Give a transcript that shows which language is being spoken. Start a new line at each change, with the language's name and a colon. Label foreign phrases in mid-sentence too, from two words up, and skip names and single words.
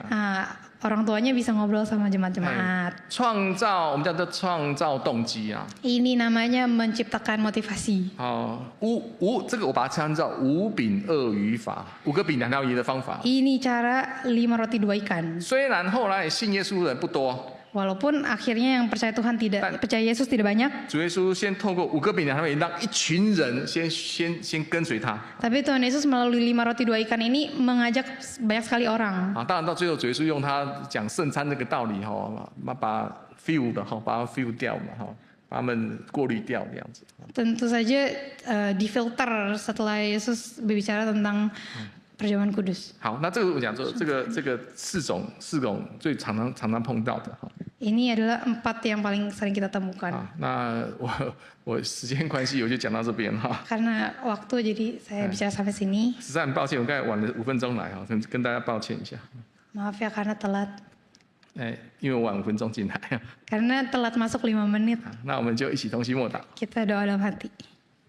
Indonesian: Nah, orang tuanya bisa ngobrol sama jemaat-jemaat.
Chinese: 我们叫做创造动机啊。
Indonesian: Ini namanya menciptakan motivasi.
Chinese: 这个我把它称叫5饼2鱼法，5个饼2条鱼的方法。
Indonesian: Ini cara 5 roti 2 ikan.
Chinese: 虽然后来信耶稣的人不多，
Indonesian: Walaupun akhirnya yang percaya Tuhan percaya Yesus tidak banyak.
Chinese: 主耶稣先透过5个饼2条鱼，让一群人先跟随他。
Indonesian: Tapi Tuhan Yesus melalui 5 roti 2 ikan ini mengajak banyak sekali orang.
Chinese: 当然到最后主耶稣用他讲圣餐这个道理把 fill 的把它 fill 掉嘛把他们过滤掉这样子。
Indonesian: Tentu saja difilter setelah Yesus berbicara tentang perjamuan kudus.
Chinese: 好，那这个我讲说这个四种最常常碰到的哈。
Indonesian: Ini adalah 4 yang paling sering kita temukan.
Chinese: 那我时间关系我就讲到这边哈。
Indonesian: Karena waktu jadi saya bicara sampai sini.
Chinese: 实在很抱歉，我刚才晚了5分钟来哈，跟大家抱歉一下。
Indonesian: Maaf ya karena telat.
Chinese: 因为我晚5分钟进来。
Indonesian: Karena telat masuk 5 menit.
Chinese: 那我们就一起同心默祷。
Indonesian: Kita doa dalam hati.